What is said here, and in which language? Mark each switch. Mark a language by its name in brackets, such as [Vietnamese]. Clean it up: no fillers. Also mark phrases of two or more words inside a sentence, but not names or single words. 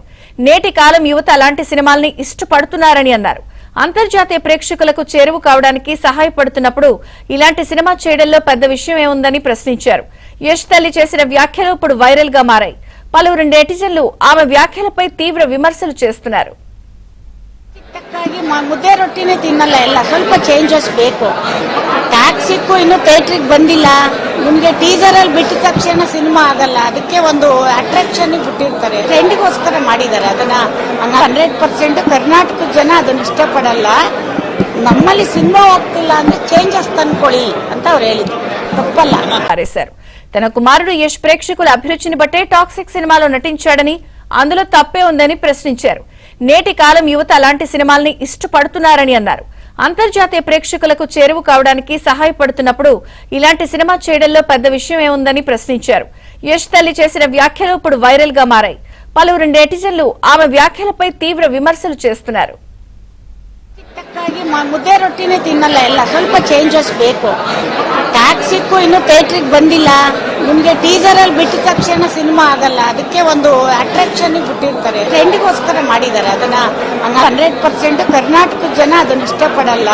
[Telugu] నేటి కాలం యువత అలాంటి సినిమాల్ని ఇష్టపడుతున్నారని అన్నారు. అంతర్జాతీయ ప్రేక్షకులకు చేరువ కావడానికి సహాయపడుతున్నప్పుడు ఇలాంటి సినిమా చేయడంలో పెద్ద విషయం ఏముందని ప్రశ్నించారు. యష్ తల్లి చేసిన వ్యాఖ్యలు ఇప్పుడు వైరల్ గా మారాయి. పలువురు నెటిజన్లు ఆమె వ్యాఖ్యలపై తీవ్ర విమర్శలు చేస్తున్నారు. [Kannada] ಮುದ್ದೆ ರೊಟ್ಟಿನೇ ತಿನ್ನಲ್ಲ, ಎಲ್ಲ ಸ್ವಲ್ಪ ಚೇಂಜಸ್ ಬೇಕು. ಟ್ಯಾಕ್ಸಿಕ್ಕೂ ಇನ್ನು ಥಿಯೇಟ್ರಿಗೆ ಬಂದಿಲ್ಲ. ನಿಮಗೆ ಟೀಸರ್ ಅಲ್ಲಿ ಬಿಟ್ಟ ತಕ್ಷಣ ಸಿನಿಮಾ ಆಗಲ್ಲ, ಅದಕ್ಕೆ ಒಂದು ಅಟ್ರಾಕ್ಷನ್ ಬಿಟ್ಟಿರ್ತಾರೆ. ಟ್ರೆಂಡ್ಗೋಸ್ಕರ ಮಾಡಿದ್ದಾರೆ ಅದನ್ನ. 100% ಕರ್ನಾಟಕದ ಜನ ಅದನ್ನ ಇಷ್ಟಪಡಲ್ಲ. ನಮ್ಮಲ್ಲಿ ಸಿನಿಮಾ ಹೋಗ್ತಿಲ್ಲ ಅಂದ್ರೆ ಚೇಂಜಸ್ ತಂದ್ಕೊಳ್ಳಿ ಅಂತ ಅವ್ರು ಹೇಳಿದ್ರು. ತಪ್ಪಲ್ಲ. [Telugu] తన కుమారుడు యష్ ప్రేక్షకుల అభిరుచిని బట్టే టాక్సిక్ సినిమాలో నటించాడని, అందులో తప్పే ఉందని ప్రశ్నించారు. నేటి కాలం యువత అలాంటి సినిమాల్ని ఇష్టపడుతున్నారని అన్నారు. అంతర్జాతీయ ప్రేక్షకులకు చేరువ కావడానికి సహాయపడుతున్నప్పుడు ఇలాంటి సినిమా చేయడంలో పెద్ద విషయం ఏముందని ప్రశ్నించారు. యష్ తల్లి చేసిన వ్యాఖ్యలు ఇప్పుడు వైరల్ గా మారాయి. పలువురు నెటిజన్లు ఆమె వ్యాఖ్యలపై తీవ్ర విమర్శలు చేస్తున్నారు. [Kannada] ಮುದ್ದೆ ರೊಟ್ಟಿನೇ ತಿನ್ನಲ್ಲ, ಎಲ್ಲ ಸ್ವಲ್ಪ ಚೇಂಜಸ್ ಬೇಕು. ಟ್ಯಾಕ್ಸಿಕ್ಕೂ ಇನ್ನು ಥಿಯೇಟ್ರಿಗೆ ಬಂದಿಲ್ಲ. ನಿಮಗೆ ಟೀಸರ್ ಅಲ್ಲಿ ಬಿಟ್ಟ ತಕ್ಷಣ ಸಿನಿಮಾ ಆಗಲ್ಲ, ಅದಕ್ಕೆ ಒಂದು ಅಟ್ರಾಕ್ಷನ್ ಬಿಟ್ಟಿರ್ತಾರೆ. ಟ್ರೆಂಡ್ಗೋಸ್ಕರ ಮಾಡಿದ್ದಾರೆ ಅದನ್ನ. 100% ಕರ್ನಾಟಕದ ಜನ ಅದನ್ನ ಇಷ್ಟಪಡಲ್ಲ.